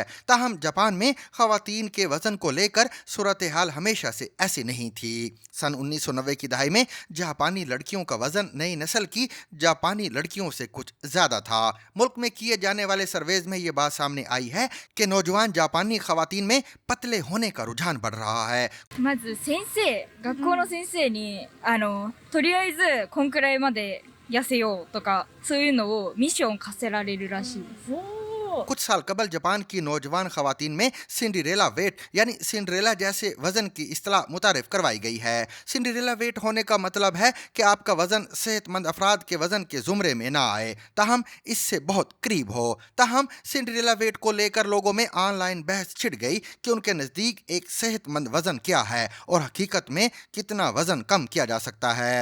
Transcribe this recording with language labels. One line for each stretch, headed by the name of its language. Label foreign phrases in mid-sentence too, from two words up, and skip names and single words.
Urdu: تاہم جاپان میں خواتین کے وزن کو لے کر صورتحال ہمیشہ سے ایسی نہیں تھی. سن 1990 کی دہائی میں جاپانی لڑکیوں کا وزن نئی نسل کی جاپانی لڑکیوں سے کچھ زیادہ تھا. ملک میں کیے جانے والے سرویز میں یہ بات سامنے آئی ہے کہ نوجوان جاپانی خواتین میں پتلے ہونے کا رجحان بڑھ رہا ہے.
Japanese: まず先生、学校の先生にとりあえずこんくらいまで痩せようとかそういうのをミッション課せられるらしいです。
Urdu: کچھ سال قبل جاپان کی نوجوان خواتین میں سنڈریلا ویٹ یعنی سنڈریلا جیسے وزن کی اصطلاح متعارف کروائی گئی ہے. سنڈریلا ویٹ ہونے کا مطلب ہے کہ آپ کا وزن صحت مند افراد کے وزن کے زمرے میں نہ آئے، تاہم اس سے بہت قریب ہو. تاہم سنڈریلا ویٹ کو لے کر لوگوں میں آن لائن بحث چھڑ گئی کہ ان کے نزدیک ایک صحت مند وزن کیا ہے اور حقیقت میں کتنا وزن کم کیا جا سکتا ہے.